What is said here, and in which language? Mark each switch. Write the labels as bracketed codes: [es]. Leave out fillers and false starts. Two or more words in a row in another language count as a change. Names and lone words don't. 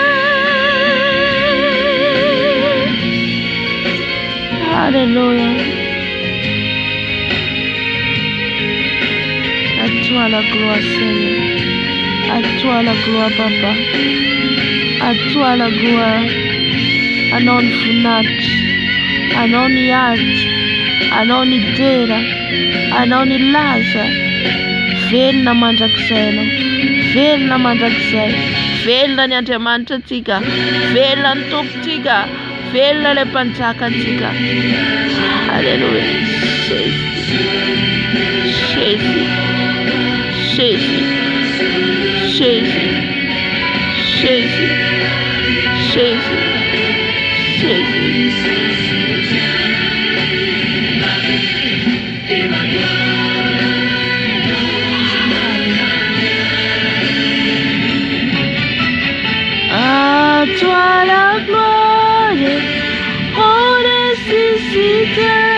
[fr] Alléluia. À toi la gloire, Seigneur. À toi la gloire, Papa. À toi la gloire. Anon funat. Anon yad. Anon idera. Anon ilaza. [mg] Velona mandrakizay, velona mandrakizay, velona ny Andriamanitra antsika, velona ny Tompontsika, velona ilay mpanjakantsika. [fr] Alléluia. Jésus, Jésus, Jésus, Jésus, Jésus, Jésus. À toi la gloire, oh ressuscité.